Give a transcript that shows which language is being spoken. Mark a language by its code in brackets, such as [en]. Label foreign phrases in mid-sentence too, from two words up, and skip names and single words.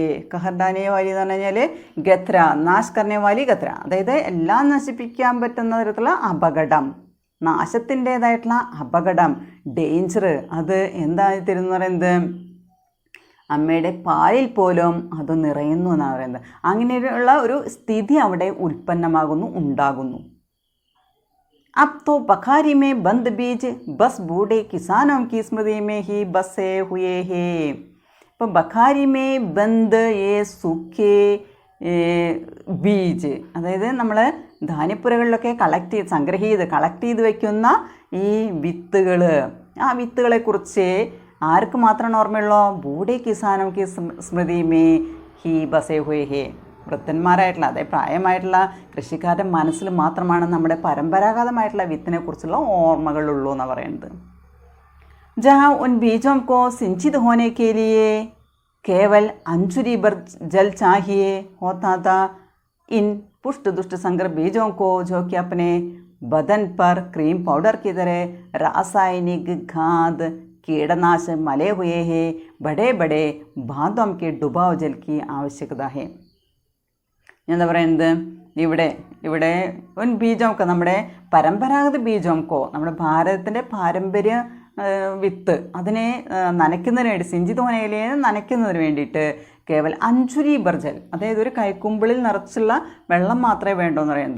[hi] कहर धान्यवाली [ml] എന്ന് പറഞ്ഞു കഴിഞ്ഞാൽ ഗത്ര, [hi] नाश करनेवाली गत्र, [ml] അതായത് എല്ലാം നശിപ്പിക്കാൻ പറ്റുന്ന തരത്തിലുള്ള അപകടം, നാശത്തിൻ്റേതായിട്ടുള്ള അപകടം, ഡേഞ്ചർ, അത് എന്തായി തരുമെന്ന് പറയുന്നത്? അമ്മയുടെ പാലിൽ പോലും അത് നിറയുന്നു എന്നാണ് പറയുന്നത്. അങ്ങനെയുള്ള ഒരു സ്ഥിതി അവിടെ ഉൽപ്പന്നമാകുന്നു, ഉണ്ടാകുന്നു. [hi] अब तो बखारी में बंद बीज बस बूढ़े किसानों की स्मृति में ही बसे हुए हैं. [ml] ഇപ്പോൾ [hi] बखारी में बंद सूखे बीज, [ml] അതായത് നമ്മൾ ധാന്യപ്പുരകളിലൊക്കെ കളക്ട് ചെയ്ത് വയ്ക്കുന്ന ഈ വിത്തുകൾ, ആ വിത്തുകളെക്കുറിച്ച് ആർക്ക് മാത്രമാണ് ഓർമ്മയുള്ളോ? [hi] बूढ़े किसानों की स्मृति में ही बसे हुए हैं. [ml] വൃദ്ധന്മാരായിട്ടുള്ള, അതായത് പ്രായമായിട്ടുള്ള കൃഷിക്കാരുടെ മനസ്സിൽ മാത്രമാണ് നമ്മുടെ പരമ്പരാഗതമായിട്ടുള്ള വിത്തിനെ കുറിച്ചുള്ള ഓർമ്മകളുള്ളൂ എന്നാണ് പറയുന്നത്. [hi] जहाँ उन बीजों को सिंचित होने के लिए केवल अंजुरी भर जल चाहिए होता था, इन पुष्ट दुष्ट संकर बीजों को जो कि अपने बदन पर क्रीम पाउडर की तरह रासायनिक खाद कीटनाशक मले हुए हैं, बड़े बड़े बांधों के डुबाव जल की आवश्यकता है. [ml] എന്താ പറയുന്നത്, ഇവിടെ ഒരു ബീജോംക്കോ, നമ്മുടെ പരമ്പരാഗത ബീജോംക്കോ, നമ്മുടെ ഭാരതത്തിൻ്റെ പാരമ്പര്യ വിത്ത്, അതിനെ നനയ്ക്കുന്നതിന് വേണ്ടി, സിഞ്ചിതോനയിലെ നനയ്ക്കുന്നതിന് വേണ്ടിയിട്ട് [hi] केवल अंजुरी भरजल, [ml] അതായത് ഒരു കൈക്കുമ്പിളിൽ നിറച്ചുള്ള വെള്ളം മാത്രമേ വേണ്ടൂ എന്ന് പറയുന്നത്.